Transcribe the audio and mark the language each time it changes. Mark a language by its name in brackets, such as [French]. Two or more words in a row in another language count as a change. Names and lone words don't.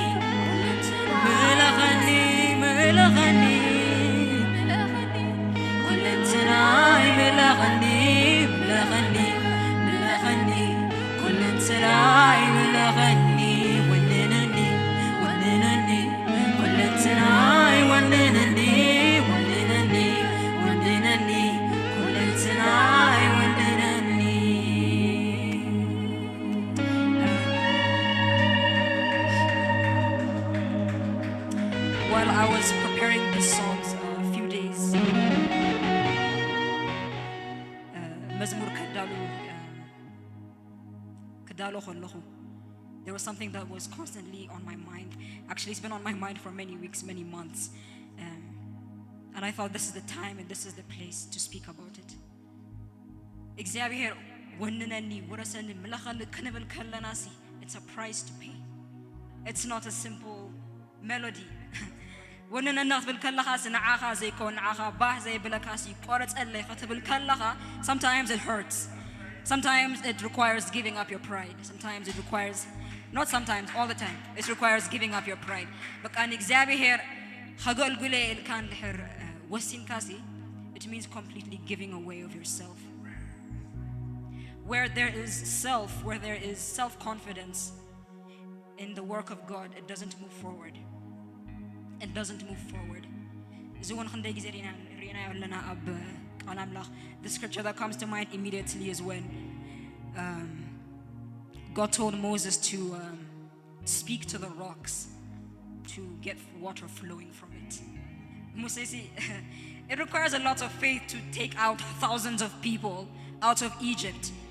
[Tigrinya] ምለኸኒ ምለኸኒ ኩሉ እንትናይ ምለኸኒ ምለኸኒ ምለኸኒ ኩሉ እንትናይ ምለኸኒ ወንነኒ ወንነኒ ኩሉ እንትናይ ወንነኒ ወንነኒ ወንነኒ ኩሉ እንትናይ ወንነኒ. [English] While I was preparing these songs a few days, [Tigrinya] መዝሙር ከዳሎ ኸለኹ [English] there was something that was constantly on my mind. Actually, it's been on my mind for many weeks, many months. And I thought this is the time and this is the place to speak about it. [Tigrinya] እግዚአብሔር ወንነኒ ወረሰኒ ምለኸን ክንብል ከለናሲ [English] it's a price to pay. It's not a simple melody. [Tigrinya] ወንነና ክትብል ከለኻሲ ንዓኻ ዘይኮን ንዓኻ ባህ ዘይብለካሲ ቆረፀለይ ክትብል ከለኻ [English] sometimes it hurts. Sometimes it requires giving up your pride. Sometimes it requires, not sometimes, all the time, it requires giving up your pride. But an [Tigrinya] እግዚአብሔር ኸገልግለ ኢልካን ድሕር ወሲንካሲ [English] it means completely giving away of yourself. Where there is self-confidence in the work of God, it doesn't move forward. It doesn't move forward. Zuwan khande gize rina yallana ab qalamlakh. The scripture that comes to mind immediately is when God told Moses to speak to the rocks to get water flowing from it. Moses, it requires a lot of faith to take out thousands of people out of Egypt.